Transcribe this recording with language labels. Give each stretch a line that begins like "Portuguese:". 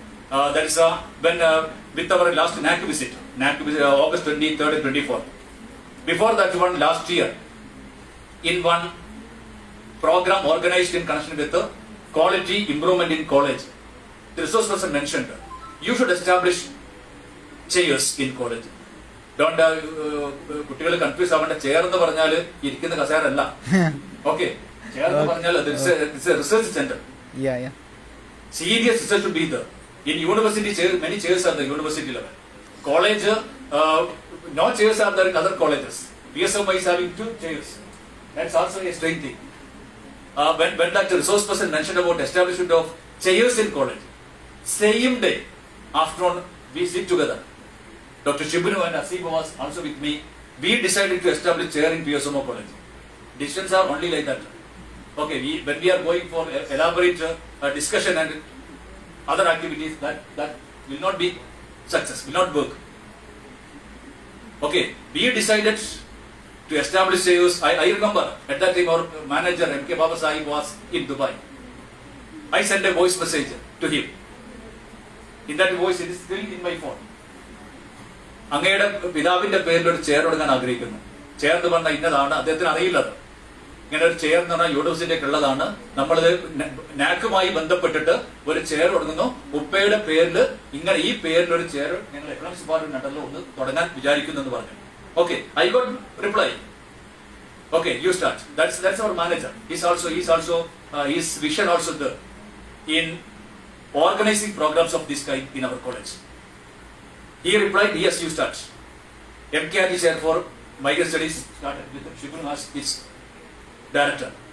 English: That is when with our last NAC visit August 23rd and 24th. Before that one, last year, in one program organized in connection with the quality improvement in college, the resource person mentioned, you should establish chairs in college. Don't
Malayalam: കുട്ടികൾ confuse ആവേണ്ട. Chair എന്ന് പറഞ്ഞാൽ ഇരിക്കുന്ന കസേരല്ല. Okay, chair എന്ന് പറഞ്ഞാൽ research centre.
English: Serious research should be there. In university, many chairs are there, university level. College, no chairs are there in other colleges. PSMO is having 2 chairs. That's also a strange thing. When that resource person mentioned about establishment of chairs in college, same day, afternoon, we sit together. Dr. Shibunu and Asiba was also with me. We decided to establish chair in PSMO college. Decisions are only like that. Okay, when we are going for elaborate discussion and other activities, that will not be success, will not work. Okay, we decided to establish chairs. I remember at that time our manager M.K. Baba Sahib was in Dubai. I sent a voice message to him. In that voice, it is still in my phone.
Malayalam: അങ്ങയുടെ പിതാവിന്റെ പേരിൽ ഒരു chair കൊടുക്കാൻ ആഗ്രഹിക്കുന്നു. Chair എന്ന് പറഞ്ഞാൽ ഇന്നതാണ്, അദ്ദേഹത്തിന് അറിയില്ലത്. ഇങ്ങനെ ഒരു ചെയർ എന്ന് പറഞ്ഞാൽ യൂണിവേഴ്സിറ്റിക്ക് ഉള്ളതാണ്. നമ്മളിത് നാക്കുമായി ബന്ധപ്പെട്ടിട്ട് ഒരു ചെയർ കൊടുക്കുന്നു. ഉപ്പയുടെ പേരിൽ ഇങ്ങനെ ഈ പേരിൽ ഒരു ചെയർ ഞങ്ങൾ എക്കണോമിക്സ് ഡിപ്പാർട്ട്മെന്റ് ഉണ്ടല്ലോ ഒന്ന് തുടങ്ങാൻ വിചാരിക്കുന്നു എന്ന് പറഞ്ഞു.
English: Okay, I got reply. Okay, you start. That's our manager. He's also his vision also there in organizing programs of this kind in our college. He replied, yes, you start. MKRG chair for migrant studies started with Shibunu as its director.